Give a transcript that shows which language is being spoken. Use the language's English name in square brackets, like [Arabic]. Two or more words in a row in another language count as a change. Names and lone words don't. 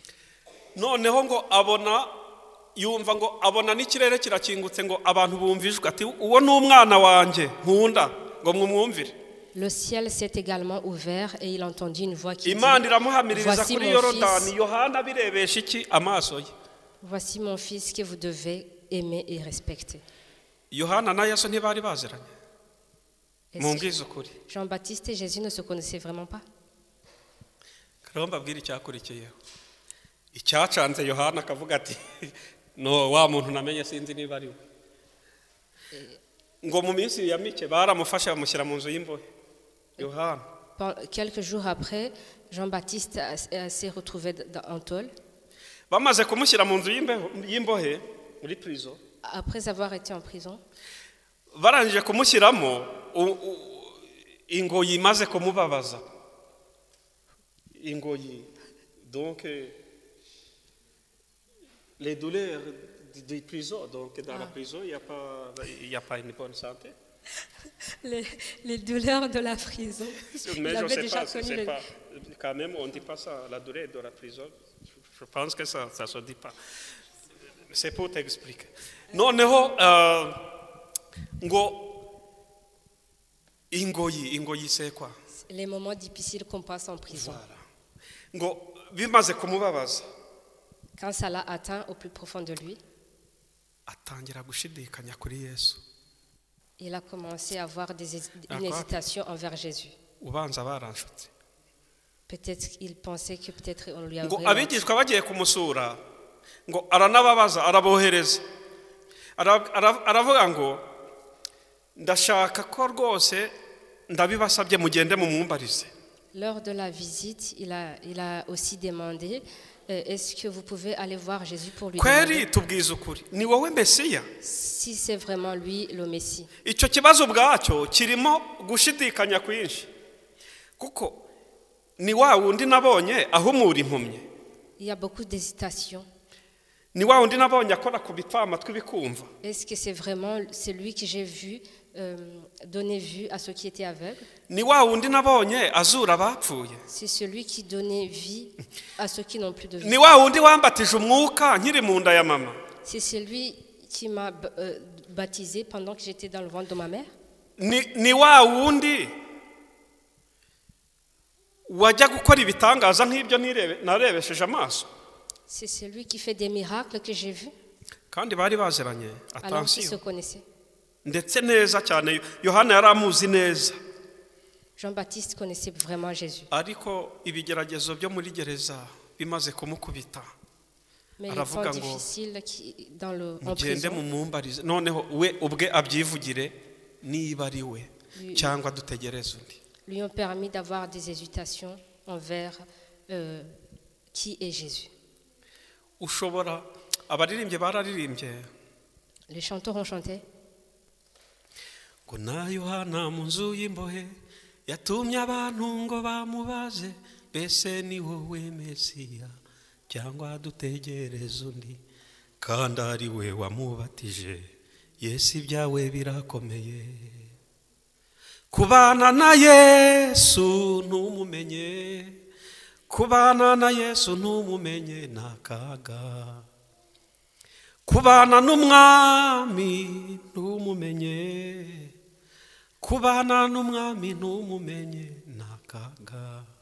[Kinyarwanda] noneho ngo yumva ngo abona n'ikirere kirakingutse ngo abantu bumvijwe ati uwo ni umwana wanjye nkunda ngo mwumvire. [French] Le ciel s'est également ouvert et il entendit une voix qui dit: [Kinyarwanda] imana iramuhamiririza [French] Voici [Kinyarwanda] kuri [French] mon [Kinyarwanda] yorodani. [French] fils. [Kinyarwanda] yohana birebesha iki amaso ye. [French] Voici mon fils que vous devez aimer et respecter. [Kinyarwanda] yohana na yesu ntibari baziranye. [French] Est-ce [Kinyarwanda] mumbwize ukuri. [French] que Jean-Baptiste et Jésus ne se connaissaient vraiment pas? [Kinyarwanda] rero mbabwire icyakurikiyeho icyacanze yohana akavuga ati no wa muntu namenye sinzi niba ari we. ngo mu minsi ya mike baramufashe bamushyira mu nzu y'imbohe yohana. [French] Quelques jours après, Jean-Baptiste s'est retrouvé en tôle. [Kinyarwanda] bamaze kumushyira mu nzu y'imbohe muri prison, [French] Après avoir été en prison, [Kinyarwanda] barangije kumushyiramo ingoyi imaze kumubabaza. Ingoyi, [French] donc les douleurs de prison, donc dans la prison il y a pas une bonne santé. les douleurs de la prison. Mais Il je avait sais déjà pas, connu c'est le- pas, quand même on ne dit pas ça, la douleur de la prison. Je pense que ça se dit pas. C'est pour t'expliquer. [Kinyarwanda] Noneho ngo ingoyi [French] c'est quoi? les moments difficiles qu'on passe en prison. Voilà. [Kinyarwanda] Ngo bimaze kumubabaza, [French] Quand ça l'a atteint au plus profond de lui, [Kinyarwanda] atangira gushidikanya kuri Yesu. [French] il a commencé à avoir une D'accord. hésitation envers Jésus. [Kinyarwanda] Ubanza baranshutse. [French] Peut-être qu'il pensait que peut-être on lui [Kinyarwanda] Ngo [French] avait... [Kinyarwanda] abigishwa bagiye kumusura, ngo aranababaza, arabohereza. Aravuga ngo ndashaka ko rwose ndabibasabye mugende mumumbarize. [French] Lors de la visite, il a aussi demandé, est-ce que vous pouvez aller voir Jésus pour lui [Kinyarwanda] Kweri [French] demander [Kinyarwanda] tubwiza ukuri, ni wowe Mesiya? [French] si c'est vraiment lui le Messie. [Kinyarwanda] Icyo kibazo ubwacyo kirimo gushidikanya kwinshi, kuko ni wa wundi nabonye ahumura impumyi, [French] Il y a beaucoup d'hésitation. [Kinyarwanda] ni wa wundi nabonye akora ku bipfamatwi bikumva, [French] Est-ce que c'est vraiment celui que j'ai vu donner vue à ceux qui étaient aveugles? [Kinyarwanda] ni wa wundi nabonye azura abapfuye, [French] C'est celui qui donnait vie à ceux qui n'ont plus de vie. [Kinyarwanda] ni wa wundi wambatije umwuka nkiri mu nda ya mama, [French] C'est celui qui m'a baptisé pendant que j'étais dans le ventre de ma mère. [Kinyarwanda] ni wa wundi wajya gukora ibitangaza nk'ibyo narebesheje amaso. [French] C'est celui qui fait des miracles que j'ai vus [Kinyarwanda] Kandi bari baziranye, [French] alors qu'ils se attention, connaissaient. [Kinyarwanda] ndetse neza cyane. Yohana yari amuzi neza, [French] Jean-Baptiste connaissait vraiment Jésus. [Kinyarwanda] ariko ibigeragezo byo muri gereza bimaze kumukubita, [French] Mais les [Kinyarwanda] aravuga [French] temps [Kinyarwanda] ngo [French] difficiles en [Kinyarwanda] mugende [French] prison [Kinyarwanda] mumumbarize, noneho we ubwe abyivugire niba ari we cyangwa dutegereze undi. [French] lui ont permis d'avoir des hésitations envers qui est Jésus. [Kinyarwanda] Ushobora abaririmbye bararirimbye [French] Les chanteurs ont chanté. [Kinyarwanda] ngo na Yohana mu nzu y'imbohe yatumye abantu ngo bamubaze, mbese ni wowe Mesiya cyangwa dutegereze undi, kandi ari we wamubatije. Yesu ibyawe birakomeye, kubana na Yesu ntumumenye, kubana na Yesu ntumumenye ni akaga, kubana n'umwami ntumumenye, kubana n'umwami ntumumenye ni akaga.